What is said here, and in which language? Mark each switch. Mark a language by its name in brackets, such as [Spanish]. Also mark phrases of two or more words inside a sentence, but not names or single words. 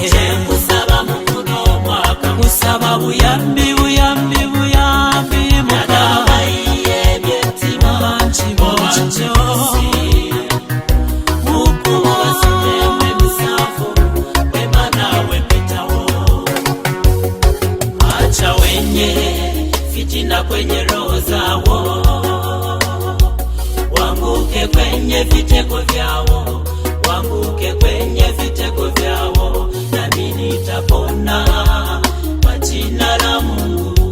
[Ganda] Kyenkusaba mu guno omwaka kusaba buyambi, buyambi, buyambi. Mukama bayiye ebyettima bangi bangi nnyo. Mukubo basuddemu emisanvu wema naawe mpitawo. [Swahili] Acha wenye fitina kwenye roho zawo, wanguke kwenye vitego vyao, wanguke kwenye vitego vyao. Nami nitapona kwa jina la Mungu.